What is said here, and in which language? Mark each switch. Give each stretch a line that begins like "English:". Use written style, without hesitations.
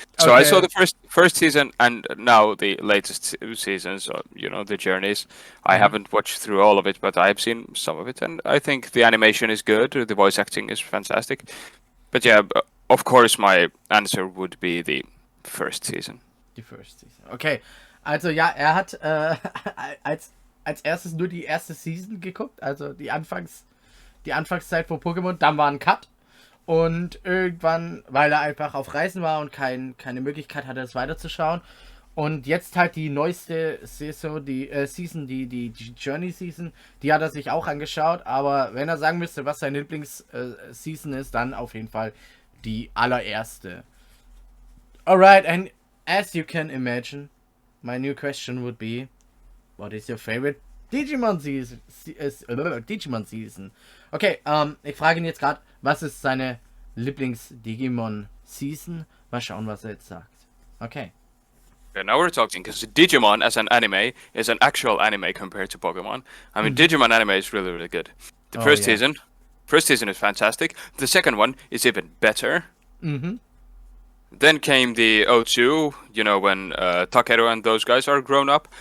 English: So I saw the first season and now the latest seasons, the journeys. I haven't watched through all of it, but I've seen some of it, and I think the animation is good. The voice acting is fantastic. But yeah, of course, my answer would be the first season. Die First Season.
German: Okay, also ja, er hat als erstes nur die erste Season geguckt, also die Anfangszeit von Pokémon, dann war ein Cut und irgendwann, weil er einfach auf Reisen war und keine Möglichkeit hatte, es weiterzuschauen, und jetzt halt die neueste Saison, die Season, die Journey Season, die hat er sich auch angeschaut, aber wenn er sagen müsste, was seine Lieblings-Season ist, dann auf jeden Fall die allererste.
English: Alright, and as you can imagine, my new question would be, what is your favorite Digimon Season? Digimon Season.
German: Okay, ich frage ihn jetzt gerade, was ist seine Lieblings-Digimon Season? Mal schauen, was er jetzt sagt.
English: Okay. Yeah, now we're talking, because Digimon as an anime is an actual anime compared to Pokemon. I mean, Digimon anime is really good. The first season is fantastic. The second one is even better. Then came the O2, when Takeru and those guys are grown up.